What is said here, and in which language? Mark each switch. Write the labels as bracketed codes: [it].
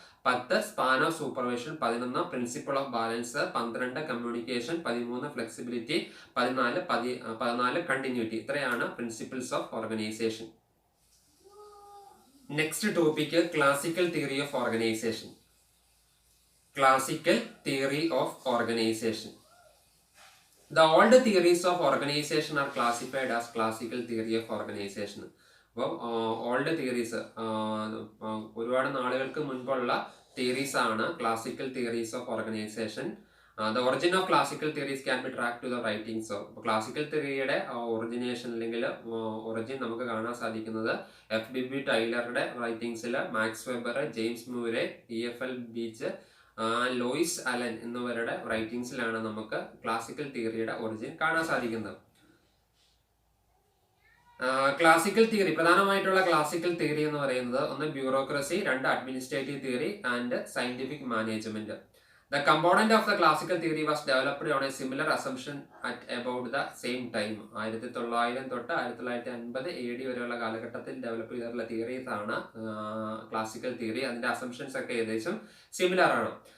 [ml] 10 span of supervision. 11 principle of balance. 12 communication. 13 flexibility. 14 continuity. ഇത്രയാണ് principles of organisation. Next topic classical theory of organisation. [en] Classical theory of organization. The old theories of organization are classified as classical theory of organization. [ml] അപ്പോൾ old theories, ഒരുപാട് നാളുകൾക്ക് മുൻപുള്ള theories ആണ് classical theories of organisation. [en] The origin of classical theories can be track to the writings of. [ml] അപ്പോൾ classical തിയറിയുടെ origination അല്ലെങ്കിൽ origin നമുക്ക് കാണാൻ സാധിക്കുന്നത് FBB ടൈലറുടെ റൈറ്റിംഗ്സിൽ, max weber, James മൂരെ, EFL beach, Lois Allen എന്നിവരുടെ റൈറ്റിംഗ്സിലാണ് നമുക്ക് ക്ലാസിക്കൽ തിയറിയുടെ ഒറിജിൻ കാണാൻ സാധിക്കുന്നത്. ക്ലാസിക്കൽ തിയറി, പ്രധാനമായിട്ടുള്ള ക്ലാസിക്കൽ തിയറി എന്ന് പറയുന്നത് ഒന്ന് bureaucracy, 2 administrative theory and scientific management. [en] The component of the classical theory was developed on a similar assumption at about the same time. [ml] 1900 തൊട്ട് 1950 AD വരെയുള്ള കാലഘട്ടത്തിൽ ഡെവലപ്പ് ചെയ്തിട്ടുള്ള തിയറീസ് ആണ് ക്ലാസിക്കൽ തിയറി. അതിന്റെ അസംഷൻസ് ഒക്കെ ഏകദേശം സിമിലർ ആണ്.